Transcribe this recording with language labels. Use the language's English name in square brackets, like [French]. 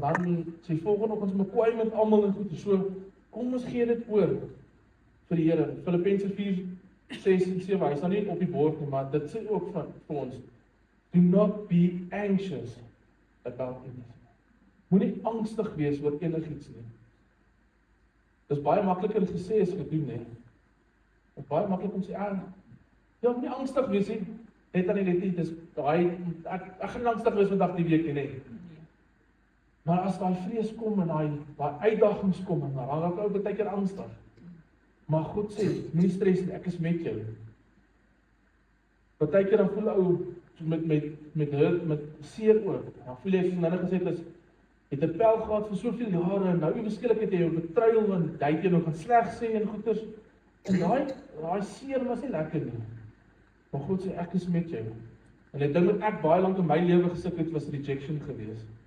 [Afrikaans] Dan sê volgende oggend ons kwaai met almal en goed. So kom ons gee dit oor vir die Here. Filippense 4:6 en 7. Hy staan nie op die bord nie, maar dit sê ook vir ons. [English] Do not be anxious about anything. [Afrikaans] Moenie angstig wees oor enigiets nie. Dis baie makliker gesê as gedoen, hè. Dit is baie maklik om sê, ja, moenie angstig wees nie. Net aan die net nie, dis daai ek gaan angstig wees vandag die week nie. Maar as daai vrees kom en daai uitdagings kom, dan raak ek ou baie keer angstig. Maar God sê, moenie stres nie, ek is met jou. Baie keer dan voel ou met seer ook. Dan voel jy soos nou gesê het, het 'n pel gehad vir soveel jare en nou beskiklik het jy jou betruil en jy het jou gaan sleg sê en goeters. En daai seer was nie lekker nie. Maar God sê ek is met jou. En die ding wat ek baie lank in my lewe gesukkel het was rejection gewees.